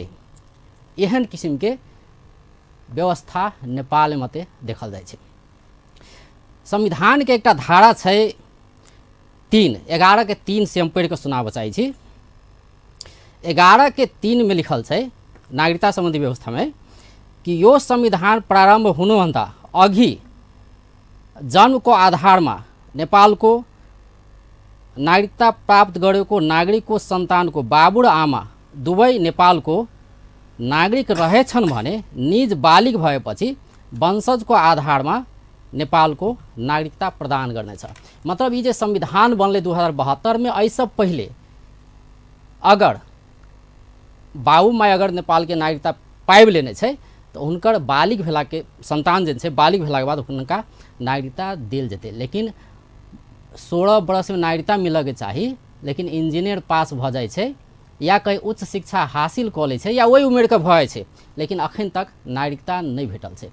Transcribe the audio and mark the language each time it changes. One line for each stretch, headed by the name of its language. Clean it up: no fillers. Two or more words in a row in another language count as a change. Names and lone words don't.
Maithili: एहन किस्म के व्यवस्था नेपाल में मते देखल जाइ छै। संविधान के एकटा धारा छै 11 के 3 से हम पढ़ के सुनाबऽ चाहै छी। 11 के 3 में लिखल छै नागरिकता संबंधी व्यवस्था में कि
Nepali: यो संविधान प्रारंभ हुनुभन्दा अघि जन्म को आधार में नेपाल को नागरिकता प्राप्त गरेको नागरिक को संतान को बाबु र आमा दुवै नेपाल को नागरिक रहेछन् भने निज बालिग भएपछि वंशज को आधार में नेपाल को नागरिकता प्रदान गर्नेछ।
Maithili: मतलब ये संविधान बनले 2072 में ऐसा पहले अगर बाबू माय अगर नेपाल के नागरिकता पाबि लेने छै तो उनकर बालिग भेला के संतान जे छै बालिग भेला के बाद उनका नागरिकता देल जेतै। लेकिन 16 वर्ष में नागरिकता मिलऽ के चाही, लेकिन इंजीनियर पास भ जाइ छै या कहीं उच्च शिक्षा हासिल कऽ लै छै या वही उम्र के भऽ जाइ छै, लेकिन अखन तक नागरिकता नहीं भेटल छै।